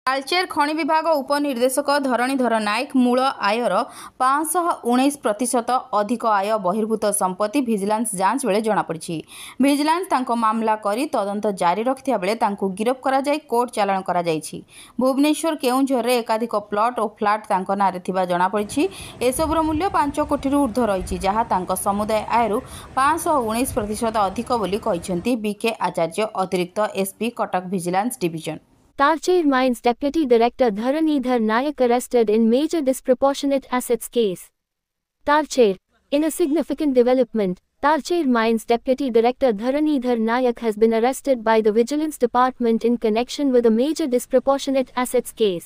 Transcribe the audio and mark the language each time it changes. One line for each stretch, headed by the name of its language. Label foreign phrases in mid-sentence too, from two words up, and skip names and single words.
Odia: ତାଳଚେର ଖଣି ବିଭାଗ ଉପନିର୍ଦ୍ଦେଶକ ଧରଣୀଧର ନାୟକ ମୂଳ ଆୟରୁ 519% ଅଧିକ ଆୟ ବହିର୍ଭୂତ ସମ୍ପତ୍ତି ଭିଜିଲାନ୍ସ ଯାଞ୍ଚ ବେଳେ ଜଣାପଡ଼ି। ଭିଜିଲାନ୍ସ ତାଙ୍କ ମାମଲା କରି ତଦନ୍ତ ଜାରି ରଖିଥିବା ବେଳେ ତାଙ୍କୁ ଗିରଫ କରାଯାଇ କୋର୍ଟ ଚାଲାଣ କରାଯାଇଛି। ଭୁବନେଶ୍ୱର କେଉଁଝର ରେ ଏକାଧିକ ପ୍ଲଟ ଓ ଫ୍ଲାଟ ତାଙ୍କ ନାଁରେ ଥିବା ଜଣାପଡ଼ି। ଏସବୁର ମୂଲ୍ୟ 5 କୋଟି ଊର୍ଦ୍ଧ୍ୱ ରହି ଯାହା ତାଙ୍କ ସମୁଦାୟ ଆୟରୁ 519% ଅଧିକ ବୋଲି କହିଛନ୍ତି ବି କେ ଆଚାର୍ଯ୍ୟ ଅତିରିକ୍ତ ଏସପି କଟକ ଭିଜିଲାନ୍ସ ଡିଭିଜନ।
English: Talcher Mines Deputy Director Dharanidhar Nayak arrested in major disproportionate assets case. Talcher, in a significant development, Talcher Mines Deputy Director Dharanidhar Nayak has been arrested by the Vigilance Department in connection with a major disproportionate assets case.